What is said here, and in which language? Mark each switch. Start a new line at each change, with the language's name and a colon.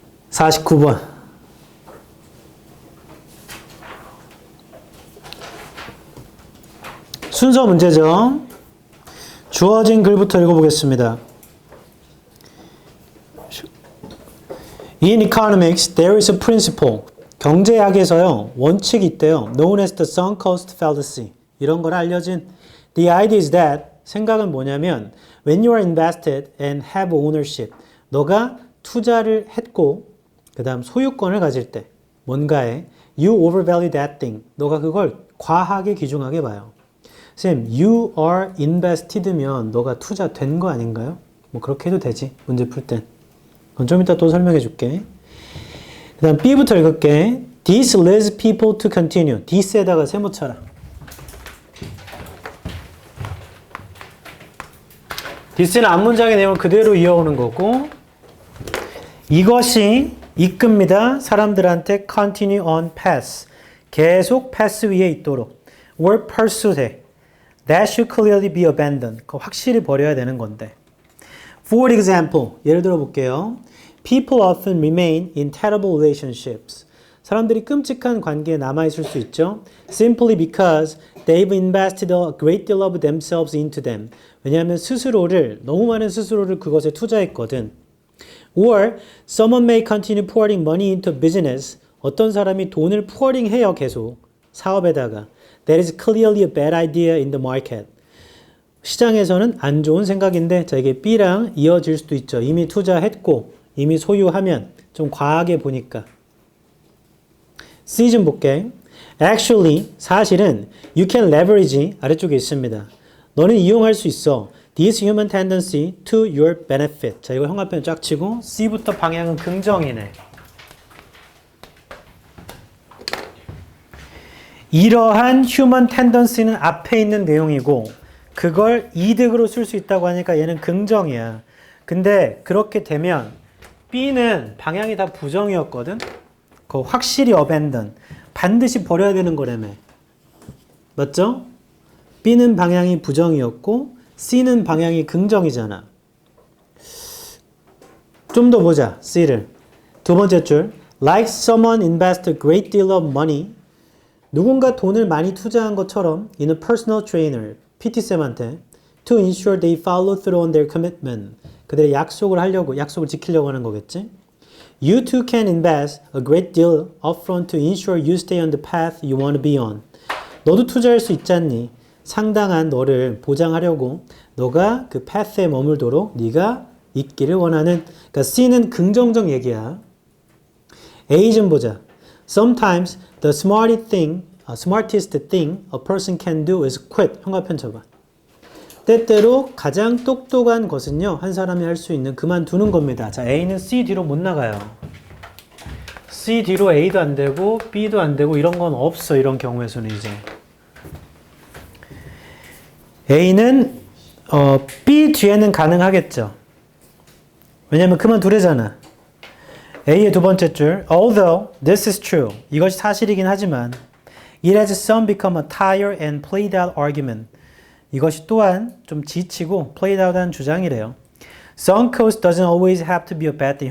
Korean: 49번. 순서 문제죠. 주어진 글부터 읽어보겠습니다.
English: In economics, there is a principle.
Korean: 경제학에서요, 원칙이 있대요.
English: Known as the sunk cost fallacy.
Korean: 이런 걸 알려진.
English: The idea is that,
Korean: 생각은 뭐냐면,
English: when you are invested and have ownership,
Korean: 너가 투자를 했고, 그 다음 소유권을 가질 때, 뭔가에,
English: you overvalue that thing.
Korean: 너가 그걸 과하게 귀중하게 봐요. 쌤,
English: you are invested
Korean: 면 너가 투자된 거 아닌가요? 뭐 그렇게 해도 되지. 문제 풀 땐. 그건 좀 이따 또 설명해 줄게. 그 다음 B부터 읽을게.
English: This leads people to continue.
Korean: this에다가 세모 쳐라. this는 앞문장의 내용을 그대로 이어오는 거고, 이것이 이끕니다. 사람들한테
English: continue on path.
Korean: 계속 path 위에 있도록.
English: or pursuit. That should clearly be abandoned.
Korean: 그거 확실히 버려야 되는 건데.
English: For example,
Korean: 예를 들어 볼게요.
English: People often remain in terrible relationships.
Korean: 사람들이 끔찍한 관계에 남아있을 수 있죠.
English: Simply because they've invested a great deal of themselves into them.
Korean: 왜냐하면 너무 많은 스스로를 그것에 투자했거든.
English: Or someone may continue pouring money into business.
Korean: 어떤 사람이 돈을 pouring 해요, 계속. 사업에다가.
English: That is clearly a bad idea in the market.
Korean: 시장에서는 안 좋은 생각인데, 자, 이게 B랑 이어질 수도 있죠. 이미 투자했고, 이미 소유하면 좀 과하게 보니까. C 좀 볼게.
English: Actually,
Korean: 사실은
English: you can leverage,
Korean: 아래쪽에 있습니다. 너는 이용할 수 있어.
English: This human tendency to your benefit.
Korean: 자, 이거 형광펜 쫙 치고 C부터 방향은 긍정이네. 이러한 human tendency는 앞에 있는 내용이고 그걸 이득으로 쓸 수 있다고 하니까 얘는 긍정이야. 근데 그렇게 되면 B는 방향이 다 부정이었거든. 그거 확실히 abandon. 반드시 버려야 되는 거라며. 맞죠? B는 방향이 부정이었고 C는 방향이 긍정이잖아. 좀 더 보자. C를. 두 번째 줄.
English: Like someone invest a great deal of money.
Korean: 누군가 돈을 많이 투자한 것처럼
English: in a personal trainer, PT쌤한테 to ensure they follow through on their commitment.
Korean: 그들의 약속을 지키려고 하는 거겠지.
English: You too can invest a great deal upfront to ensure you stay on the path you want to be on.
Korean: 너도 투자할 수 있잖니. 상당한 너를 보장하려고 너가 그 path에 머물도록 네가 있기를 원하는. 그러니까 C는 긍정적 얘기야. A 좀 보자.
English: Sometimes the smartest thing a person can do is quit.
Korean: 형광펜 쳐봐. 때때로 가장 똑똑한 것은요, 한 사람이 할 수 있는 그만두는 겁니다. 자, A는 C 뒤로 못 나가요. C 뒤로 A도 안 되고 B도 안 되고 이런 건 없어. 이런 경우에서는 이제 A는 B 뒤에는 가능하겠죠. 왜냐면 그만두래잖아. A의 두 번째 줄.
English: Although this is true.
Korean: 이것이 사실이긴 하지만
English: it has some become a tired and played out argument.
Korean: 이것이 또한 좀 지치고 played out한 주장이래요.
English: Sunk cost doesn't always have to be a bad thing.